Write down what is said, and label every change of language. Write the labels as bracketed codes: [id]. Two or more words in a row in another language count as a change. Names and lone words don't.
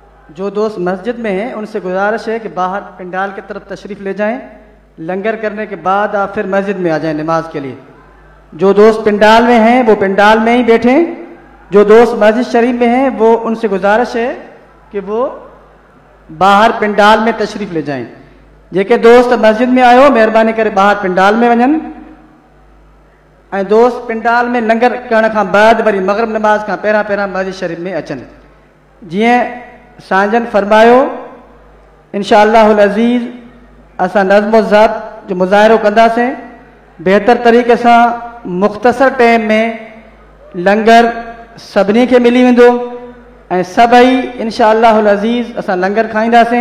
[ur] جو دوست مسجد میں ہیں ان سے گزارش ہے کہ باہر پنڈال کی طرف تشریف لے جائیں، لنگر کرنے کے بعد آپ پھر مسجد میں آ جائیں نماز کے لیے۔ جو دوست پنڈال میں ہیں وہ پنڈال میں ہی بیٹھیں، جو دوست مسجد شریف میں ہیں وہ ان سے گزارش ہے کہ وہ باہر پنڈال میں تشریف لے جائیں۔ [sd] जेके दोस्त मस्जिद में आयो महिरबानी करे ॿाहिरि पिंडाल में वञनि ऐं दोस्त पिंडाल में लंगर करण खां बाद वरी मग़रिब नमाज़ खां पहिरां पहिरां मस्जिद शरीफ़ में अचनि। जीअं सांजन फरमायो [ar] إن شاء الله العزيز [sd] असां नज़्म ज़ब्त जो मुज़ाहिरो कंदासीं, बहितर तरीक़े सां मुख़्तसर टाइम में लंगर सभिनी खे मिली वेंदो ऐं सभई [ar] إن شاء الله العزيز [sd] असां लंगर खाईंदासीं।